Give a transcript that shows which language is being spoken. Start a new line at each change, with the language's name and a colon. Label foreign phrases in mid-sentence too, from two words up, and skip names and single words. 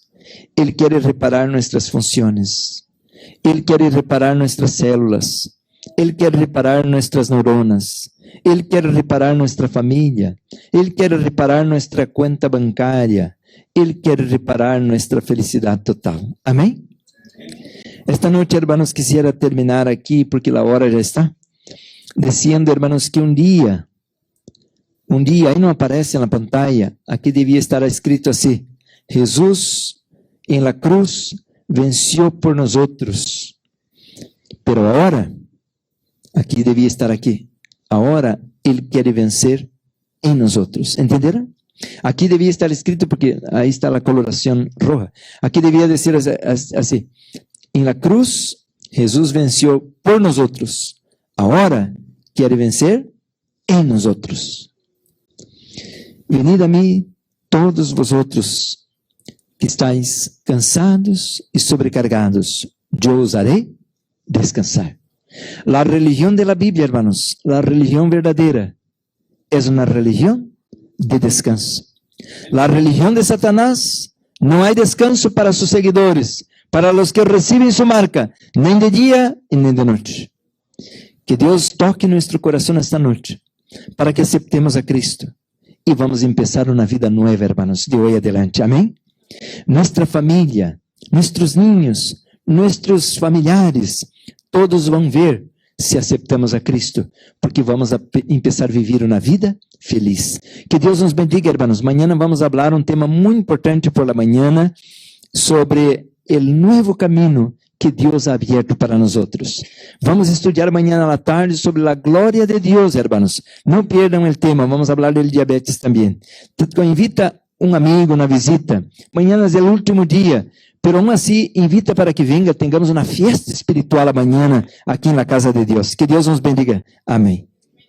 Portuguese: Ele quer reparar nossas funções. Ele quer reparar nossas células. Ele quer reparar nossas neuronas. Ele quer reparar nossa família. Ele quer reparar nossa conta bancária. Ele quer reparar nossa felicidade total. Amém? Esta noite,
Spanish: hermanos, quisiera terminar
Portuguese: aqui, porque a hora já está, dizendo, hermanos, que um dia, aí não aparece na pantalla, aqui devia estar escrito assim: Jesus em
Spanish: la cruz venció
Portuguese: por nós outros. Pero agora, aqui devia estar aqui, agora Ele quer vencer em nós outros. Entenderam? Aqui devia estar escrito, porque aí está a coloração roja. Aqui devia dizer assim: em
Spanish: la cruz,
Portuguese: Jesus venceu por nós outros. Agora quer vencer em nós outros. Venid a mim,
Spanish: todos vosotros que estáis cansados
Portuguese: e sobrecargados, eu os harei descansar.
Spanish: La religión de la Biblia, hermanos, la religión verdadera, es una religión de descanso. La religión de Satanás, no hay descanso para sus seguidores, para los que reciben su marca,
Portuguese: nem de dia e nem de noite. Que Deus toque nuestro coração esta noite,
Spanish: para que aceptemos a Cristo
Portuguese: e vamos começar uma vida nova, hermanos, de hoje adelante. Amém? Nuestra família, nossos niños, nossos familiares, todos vão ver se aceptamos a Cristo, porque vamos começar a viver uma vida feliz. Que Deus nos bendiga, hermanos. Mañana vamos falar um tema muito importante
Spanish: por la mañana
Portuguese: sobre o novo caminho que Deus
Spanish: ha abierto
Portuguese: para nós outros. Vamos estudar amanhã à tarde sobre a glória de Deus, hermanos. Não perdam o tema, vamos falar do diabetes também. Invita um amigo na visita. Amanhã é o último dia,
Spanish: pero aún
Portuguese: assim,
Spanish: invita para que venga, tengamos
Portuguese: uma fiesta espiritual amanhã aqui na casa de Deus. Que Deus nos bendiga. Amém.